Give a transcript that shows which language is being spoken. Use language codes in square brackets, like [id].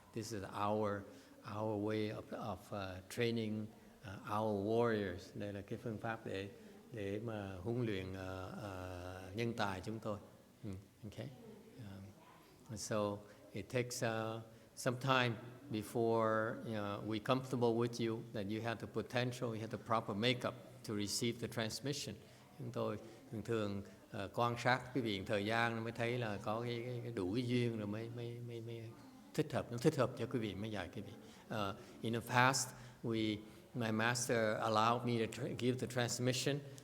[en] This is our way of training our warriors. [vi] Đây là cái phương pháp để mà huấn luyện nhân tài chúng tôi. [en] Okay. So it takes some time before we're comfortable with you, that you have the potential, you have the proper makeup to receive the transmission. [vi] Chúng tôi thường quan sát quý vị thời gian mới thấy là có cái đủ cái duyên rồi mới thích hợp cho quý vị mới dạy quý vị. [en] In the past, my master allowed me to give the transmission.